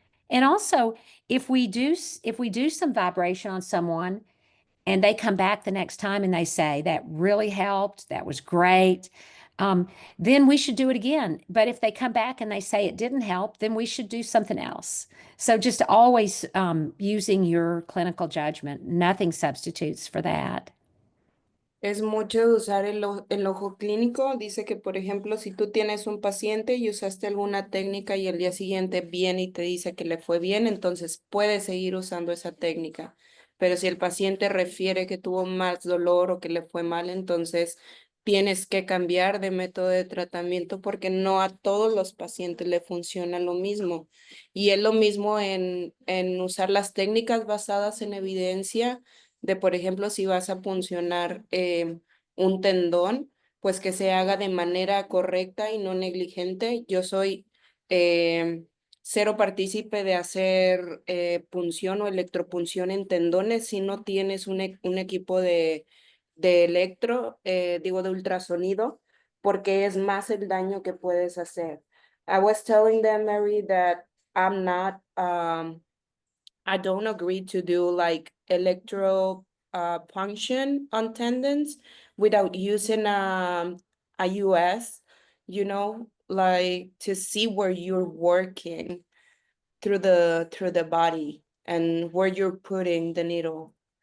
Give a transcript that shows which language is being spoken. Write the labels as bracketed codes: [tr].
[en] And also, if we do some vibration on someone and they come back the next time and they say that really helped, that was great, then we should do it again. But if they come back and they say it didn't help, then we should do something else. So just always using your clinical judgment. Nothing substitutes for that. [es] Es mucho de usar el ojo clínico. Dice que, por ejemplo, si tú tienes un paciente y usaste alguna técnica y el día siguiente viene y te dice que le fue bien, entonces puedes seguir usando esa técnica. Pero si el paciente refiere que tuvo más dolor o que le fue mal, entonces tienes que cambiar de método de tratamiento porque no a todos los pacientes le funciona lo mismo. Y es lo mismo en usar las técnicas basadas en evidencia de, por ejemplo, si vas a puncionar un tendón, pues que se haga de manera correcta y no negligente. Yo soy cero partícipe de hacer punción o electropunción en tendones si no tienes un equipo de digo, de ultrasonido, porque es más el daño que puedes hacer. [en] I was telling them, Mary, that I'm not I don't agree to do like electro punction on tendons without using a US, you know, like to see where you're working through the body and where you're putting the needle.